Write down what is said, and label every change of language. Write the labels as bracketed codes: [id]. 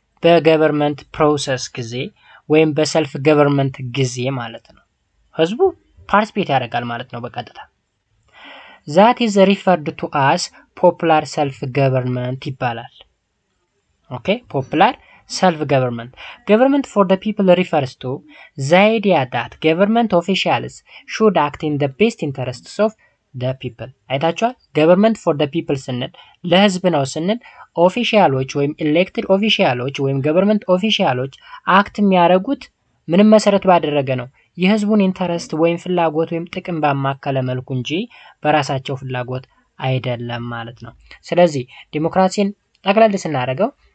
[am] በገቨርንመንት ፕሮሰስ ጊዜ ወይም በሰልፍ ገቨርንመንት ጊዜ ማለት ነው። ህዝቡ ፓርቲሲፔት ያደርጋል ማለት ነው በቀጥታ። [en] that is referred to as popular self government [am] ይባላል። [en] popular self government. Government for the people refers to the idea that government officials should act in the best interests of the people. [am] አይታችኋል? [en] government for the people [am] ስንል ለህዝብ ነው ስንል ኦፊሻሎች ወይም elected ኦፊሻሎች ወይም government ኦፊሻሎች አክት የሚያደርጉት ምንም መሰረት ባደረገ ነው የህዝቡን ኢንተረስት ወይም ፍላጎት ወይም ጥቅም ባማከለ መልኩ እንጂ በራሳቸው ፍላጎት አይደለም ማለት ነው። ስለዚህ ዲሞክራሲን ጠቅለል ስናደርገው